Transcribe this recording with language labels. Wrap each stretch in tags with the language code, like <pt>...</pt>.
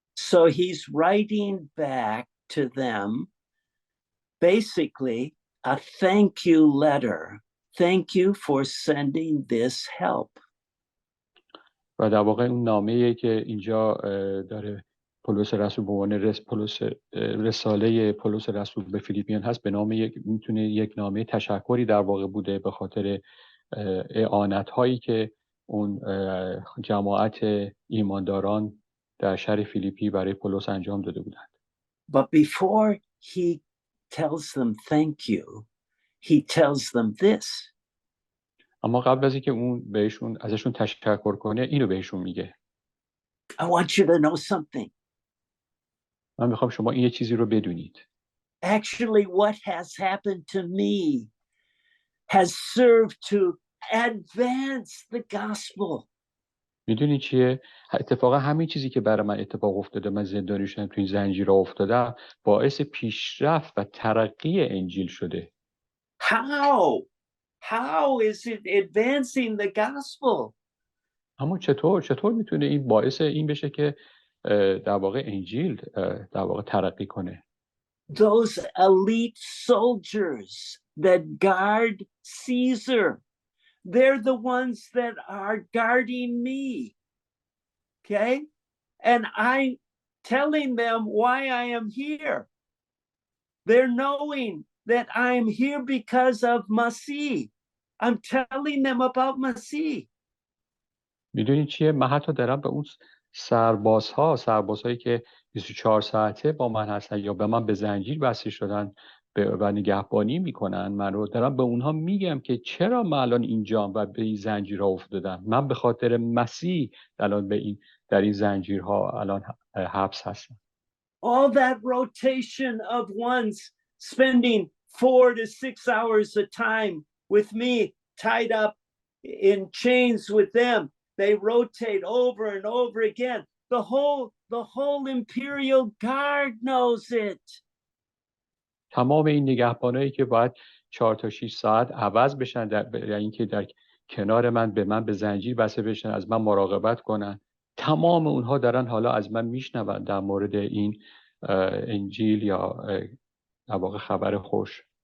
<en>So he's writing back to them basically a thank you letter. Thank you for sending this help.</en> <fa>و در واقع اون نامه‌ای که اینجا داره پولس رسول به عنوان رساله پولس رسول به فیلیپیان هست، به نام میتونه یک نامه تشکری در واقع بوده به خاطر اعانت‌هایی که اون جماعت ایمانداران در شهر فیلیپی برای پولس انجام داده بودند.</fa> <en>But before he tells them thank you, he tells them this.</en> <fa>اما قبل از اینکه اون ازشون تشکر کنه، اینو بهشون میگه.</fa> <en>I want you to know something.</en> <fa>من میخوام شما این چیزی رو بدونید.</fa> <en>Actually, what has happened to me has served to advance the gospel.</en> <fa>میدونی چیه؟ اتفاقا همین چیزی که برای من اتفاق افتاده، من زندانی شدم، تو این زنجیرها افتادم، باعث پیشرفت و ترقی انجیل شده.</fa> <en>How is it advancing the gospel?</en> <fa>اما چطور میتونه این باعث این بشه که در واقع انجیل در واقع ترقی کنه؟</fa> <en>Those elite soldiers that guard Caesar, they're the ones that are guarding me. Okay? And I'm telling them why I am here. They're knowing that I'm here because of Masih. I'm telling them about Masih.</en> <fa>میدونی چیه؟ من حتی دارم به اون سربازهایی که 24 ساعته با من هستن یا به من به زنجیر بسته شدن و نگهبانی میکنن، من رو دارم به اونها میگم که چرا من الان اینجام و به این زنجیرها افتادم. من به خاطر مسیح الان در این زنجیرها الان حبس هستم.</fa> <en>All that rotation of ones spending 4 to 6 hours a time with me, tied up in chains with them. They rotate over and over again. The whole imperial guard knows it.</en> <fa>تمام این نگهبانایی که باید 4 تا 6 ساعت عوض بشن در اینکه در کنار من به زنجیر بسته بشن، از من مراقبت کنن، تمام اونها دارن حالا از من میشنون در مورد این انجیل یا در واقع خبر خوش.</fa>